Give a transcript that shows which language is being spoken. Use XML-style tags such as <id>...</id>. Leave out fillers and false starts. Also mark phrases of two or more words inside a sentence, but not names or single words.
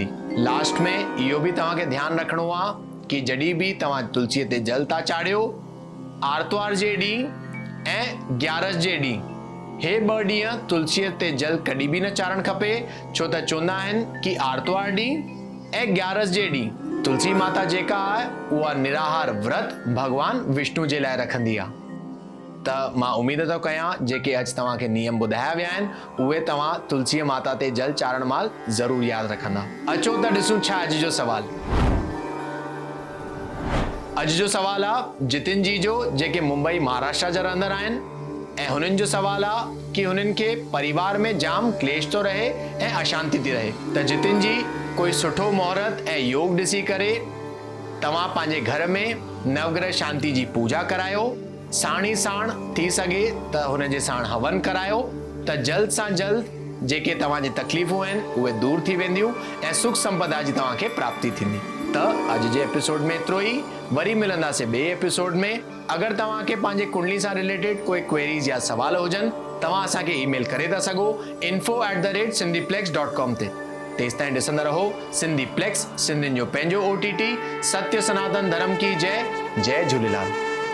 <sd>लास्ट में इहो बि तव्हांखे ध्यानु रखिणो आहे कि जॾहिं बि तव्हां तुलसीअ ते जल था चाढ़ियो, आर्तवार जे ॾींहुं ऐं ग्यारस जे ॾींहुं, हे 2 ॾींहं तुलसीअ ते जल कॾहिं बि न चाढ़णु खपे, छो त चवंदा आहिनि कि आर्तवार ॾींहुं ऐं ग्यारस जे ॾींहुं तुलसी माता जेका आहे उहा निराहार व्रत भगवान विष्णु जे लाइ रखंदी आहे। त मां उमेद थो कयां जेके अॼु तव्हांखे नियम ॿुधाया विया आहिनि उहे तव्हां तुलसी माता ते जल चाढ़ण महिल ज़रूरु यादि रखंदा। अचो त ॾिसूं छा अॼु जो सवाल। अॼु जो सवाल आहे जितिन जी जो, जेके मुंबई महाराष्ट्र जा रहंदड़ आहिनि, ऐं हुननि जो सवाल आहे कि हुननि खे परिवार में जाम क्लेश थो रहे ऐं अशांति थी रहे। त जितिन जी, कोई सुठो मुहूर्त ऐं योग ॾिसी करे तव्हां पंहिंजे घर में नवग्रह शांति जी पूजा करायो। साण ई साण थी सघे त हुन जे साण हवन करायो त जल्द सां जल्द जेके तव्हांजी तकलीफ़ूं आहिनि उहे दूर थी वेंदियूं ऐं सुख संपदा जी तव्हांखे प्राप्ति थींदी। त अॼु जे एपिसोड में एतिरो ई। वरी मिलंदासीं ॿिए एपिसोड में। अगरि तव्हांखे पंहिंजे कुंडली सां रिलेटेड कोई क्वेरीज़ या सवाल हुजनि, तव्हां असांखे ईमेल करे था सघो info@sindhiplex.com ते। तेसिताईं ॾिसंदा रहो सिंधी प्लेक्स, सिंधियुनि जो पंहिंजो OTT।</sd> <hi>सत्य सनातन धर्म की जय। जय झूलेलाल।</hi>